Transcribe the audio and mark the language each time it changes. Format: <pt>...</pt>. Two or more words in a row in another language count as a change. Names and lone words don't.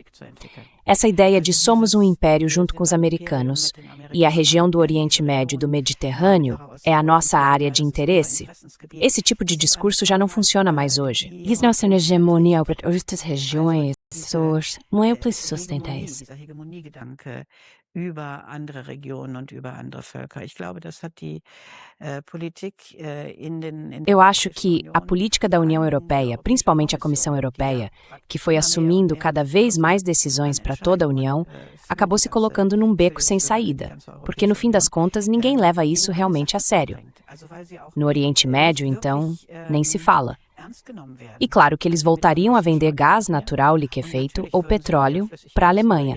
<pt>Essa ideia de somos um império junto com os americanos e a região do Oriente Médio e do Mediterrâneo é a nossa área de interesse, esse tipo de discurso já não funciona mais hoje. E nossa hegemonia para estas regiões não é para sustentar isso.</pt> <de>Über andere Regionen und über andere Völker. Ich glaube, das hat die Politik</de> <pt>Eu acho que a política da União Europeia, principalmente a Comissão Europeia, que foi assumindo cada vez mais decisões para toda a União, acabou se colocando num beco sem saída, porque no fim das contas ninguém leva isso realmente a sério. No Oriente Médio, então, nem se fala. E claro que eles voltariam a vender gás natural liquefeito ou petróleo para a Alemanha.</pt>